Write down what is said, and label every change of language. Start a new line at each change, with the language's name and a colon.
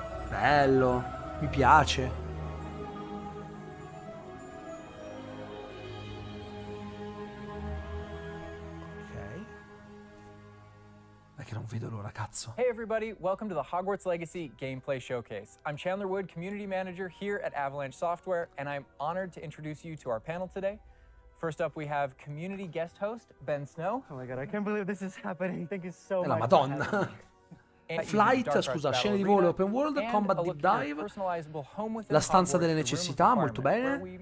Italian: Bello, mi piace. Ok. È che non vedo l'ora, cazzo.
English: Hey everybody, welcome to the Hogwarts Legacy Gameplay Showcase. I'm Chandler Wood, Community Manager here at Avalanche Software, and I'm honored to introduce you to our panel today. First up, we have community guest host, Ben Snow. Oh my god, I can't believe this is happening. Thank you so
Italian: La
English: much for having
Italian: Madonna.
English: me.
Italian: Flight, scusa, scene di volo open world, combat deep dive, la stanza delle necessità, molto bene.